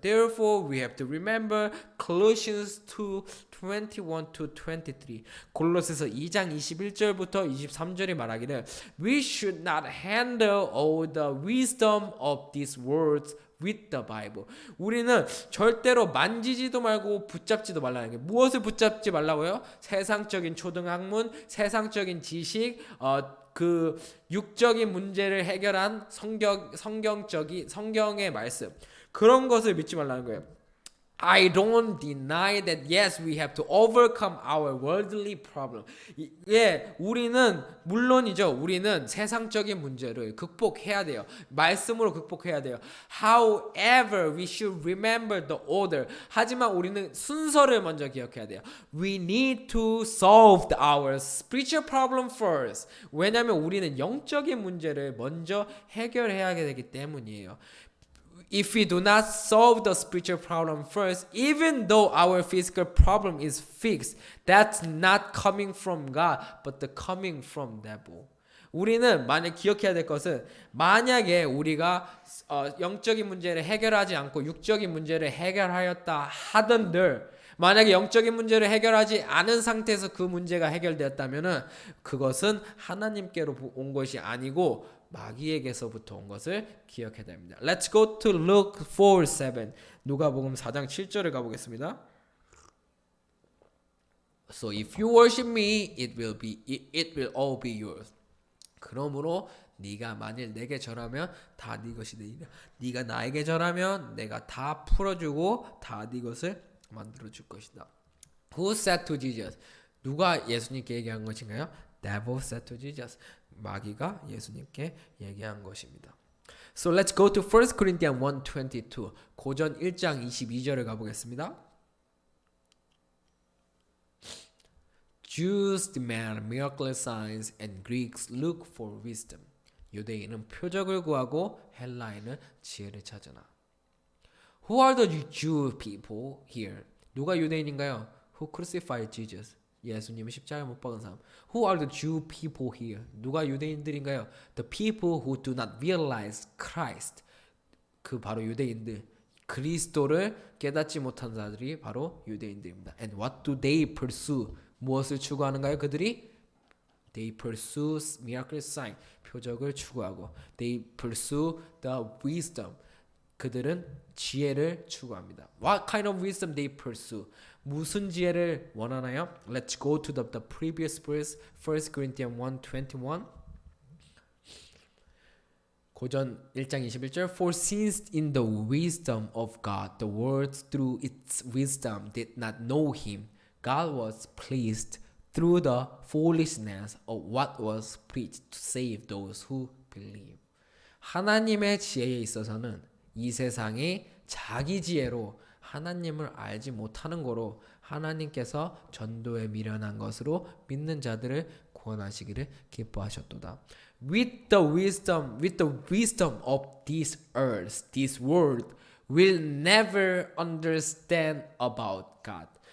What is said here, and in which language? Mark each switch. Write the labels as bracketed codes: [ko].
[en] Therefore, we have to remember Colossians 2:21-23. [ko] 골로새서 2장 21절부터 23절이 말하기를 [en] We should not handle all the wisdom of these words with the Bible. [ko] 우리는 절대로 만지지도 말고 붙잡지도 말라는 게 무엇을 붙잡지 말라고요? 세상적인 초등학문, 세상적인 지식, 그 육적인 문제를 해결한 성경의 말씀 그런 것을 믿지 말라는 거예요. [en] I don't deny that yes, we have to overcome our worldly problem. [ko] 우리는 물론이죠. 우리는 세상적인 문제를 극복해야 돼요. 말씀으로 극복해야 돼요. [en] However, we should remember the order. [ko] 하지만 우리는 순서를 먼저 기억해야 돼요. [en] We need to solve our spiritual problem first. [ko] 왜냐하면 우리는 영적인 문제를 먼저 해결해야 되기 때문이에요. [en] If we do not solve the spiritual problem first, even though our physical problem is fixed, that's not coming from God, but the coming from devil. [ko] 우리는 만약 기억해야 될 것은 만약에 우리가 영적인 문제를 해결하지 않고 육적인 문제를 해결하였다 하던들 만약에 영적인 문제를 해결하지 않은 상태에서 그 문제가 해결되었다면은 그것은 하나님께로 온 것이 아니고 마귀에게서부터 온 것을 기억해야 됩니다. [en] Let's go to Luke 4:7. [ko] 누가복음 4장 7절을 가보겠습니다. [en] So if you worship me, it will all be yours. [ko] 그러므로 네가 만일 내게 절하면 다 네 것이 되리라. 네가 나에게 절하면 내가 다 풀어주고 다 네 것을 만들어 줄 것이다. [en] Who said to Jesus? [ko] 누가 예수님께 얘기한 것인가요? [en] Devil said to Jesus. [ko] 마귀가 예수님께 얘기한 것입니다. [en] So let's go to 1 Corinthians 1:22. [ko] 고전 1장 22절을 가보겠습니다. [en] Jews demand miracle signs and Greeks look for wisdom. [ko] 유대인은 표적을 구하고 헬라인은 지혜를 찾으나. [en] Who are the Jew people here? [ko] 누가 유대인인가요? [en] Who crucified Jesus? [ko] 예수님을 십자가에 못 박은 사람. [en] Who are the Jew people here? [ko] 누가 유대인들인가요? [en] The people who do not realize Christ. [ko] 그 바로 유대인들. 그리스도를 깨닫지 못한 자들이 바로 유대인들입니다. [en] And what do they pursue? [ko] 무엇을 추구하는가요? 그들이 [en] They pursue miracle sign. [ko] 표적을 추구하고 [en] They pursue the wisdom. [ko] 그들은 지혜를 추구합니다. [en] What kind of wisdom they pursue? [ko] 무슨 지혜를 원하나요? [en] Let's go to the previous verse, 1 Corinthians 1:21. [ko] 고전 1장 21절. [en] For since in the wisdom of God, the world through its wisdom did not know him, God was pleased through the foolishness of what was preached to save those who believe. [ko] 하나님의 지혜에 있어서는 이 세상이 자기 지혜로 하나님을 알지 못하는 거로 하나님께서 전도에 미련한 것으로 믿는 자들을 구원하시기를 기뻐하셨도다. [en] With the wisdom of this earth, this world will never understand about God.